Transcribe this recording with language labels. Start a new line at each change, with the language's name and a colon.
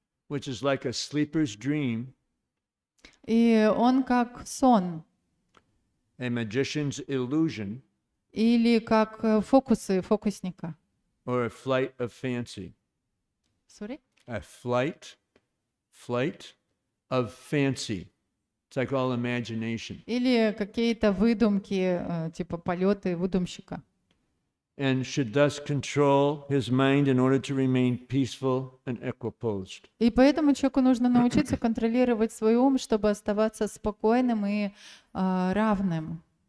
English: Which is like a sleeper's dream
Russian: И он как сон.
English: a magician's illusion,
Russian: или как фокусы фокусника.
English: or a flight of fancy. Sorry? A flight of fancy. It's like all imagination.
Russian: Или какие-то выдумки, типа полеты выдумщика.
English: And should thus control his mind in order to remain peaceful and equiposed.
Russian: И поэтому человеку нужно научиться контролировать свой ум, чтобы оставаться спокойным и равным.